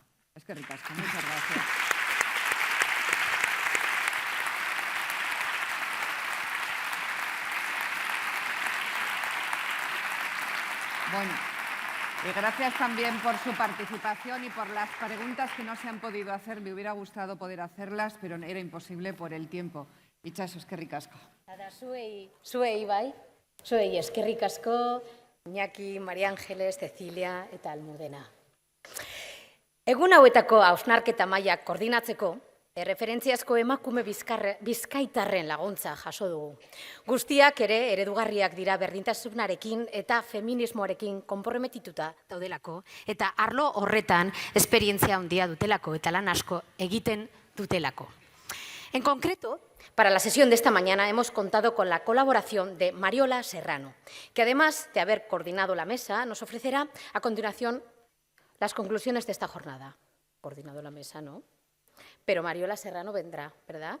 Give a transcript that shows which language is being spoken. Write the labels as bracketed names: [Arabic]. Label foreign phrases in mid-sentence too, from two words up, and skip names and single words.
[Basque] Es que ricasco, [Spanish] muchas gracias. Bueno, y gracias también por su participación y por las preguntas que no se han podido hacer. Me hubiera gustado poder hacerlas, pero era imposible por el tiempo. [Basque] Itxaso, eskerrik asko. Zuei bai, zuei eskerrik asko, Iñaki, María Ángeles, Cecilia eta Almudena. Egun hauetako hausnarketa mailak koordinatzeko, referentziazko emakume bizkaitarren laguntza jaso dugu. Guztiak ere eredugarriak dira berdintasunarekin eta feminismoarekin konprometituta daudelako eta arlo horretan esperientzia handia dutelako eta lan asko egiten dutelako. [Spanish] En concreto, para la sesión de esta mañana hemos contado con la colaboración de Mariola Serrano, que además de haber coordinado la mesa, nos ofrecerá a continuación las conclusiones de esta jornada. Coordinado la mesa, ¿no? Pero Mariola Serrano vendrá, ¿verdad?